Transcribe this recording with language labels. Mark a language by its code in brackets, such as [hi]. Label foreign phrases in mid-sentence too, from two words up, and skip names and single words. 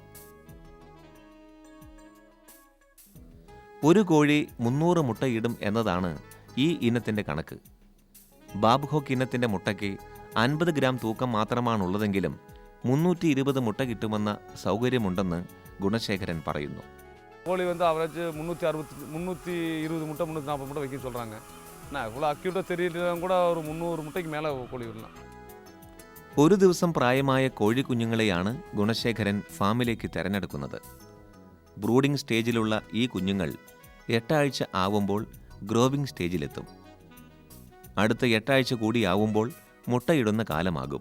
[ml] ഒരു കോഴി 300 മുട്ടയിടും എന്നതാണ് ഈ ഇനത്തിൻ്റെ കണക്ക്. ബാബ് ഹോക്ക് ഇനത്തിൻ്റെ മുട്ടയ്ക്ക് 50 ഗ്രാം തൂക്കം മാത്രമാണുള്ളതെങ്കിലും 320 മുട്ട കിട്ടുമെന്ന സൗകര്യമുണ്ടെന്ന് ഗുണശേഖരൻ പറയുന്നു. [ta] கோழி அவரேஜ் 320 முட்டை 340 முட்டை வைக்க சொல்கிறாங்க. நான் இவ்வளோ அக்யூட்டாக தெரியலாம் கூட ஒரு 300 முட்டைக்கு மேலே கோழி விடலாம். [ml] ഒരു ദിവസം പ്രായമായ കോഴിക്കുഞ്ഞുങ്ങളെയാണ് ഗുണശേഖരൻ ഫാമിലേക്ക് തിരഞ്ഞെടുക്കുന്നത്. ബ്രൂഡിംഗ് സ്റ്റേജിലുള്ള ഈ കുഞ്ഞുങ്ങൾ 8 ആഴ്ച ആവുമ്പോൾ ഗ്രോവിംഗ് സ്റ്റേജിലെത്തും. അടുത്ത 8 ആഴ്ച കൂടിയാവുമ്പോൾ മുട്ടയിടുന്ന കാലമാകും.